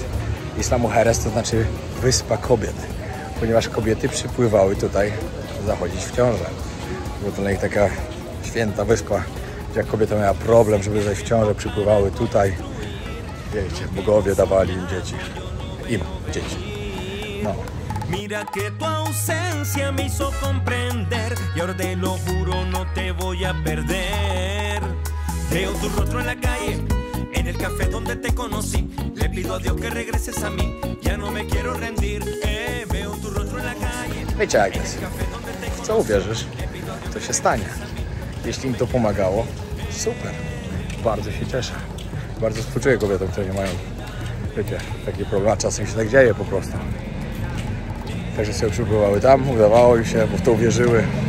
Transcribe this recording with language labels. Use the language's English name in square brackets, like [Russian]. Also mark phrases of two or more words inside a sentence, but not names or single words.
[Polish] Islamoheres to znaczy wyspa kobiet, ponieważ kobiety przypływały tutaj zachodzić w ciążę. Była to dla nich taka święta wyspa, gdzie jak kobieta miała problem, żeby zajść w ciążę, przypływały tutaj. Wiecie, bogowie dawali im dzieci. No. [Spanish] Mira que tu ausencia me hizo comprender y ahora te lo juro no te voy a perder. Veo tu rostro en la calle, en el café donde te conocí. Le pido a Dios que regreses a mí, ya no me quiero rendir. Veo tu rostro en la calle. [Polish] Wiecie jak jest. W co uwierzysz, to się stanie. Jeśli im to pomagało, super. Bardzo się cieszę. Bardzo współczuję kobietom, które nie mają, wiecie, takie problemy. Czasem się tak dzieje po prostu. Także sobie przybywały tam, udawało im się, bo w to uwierzyły.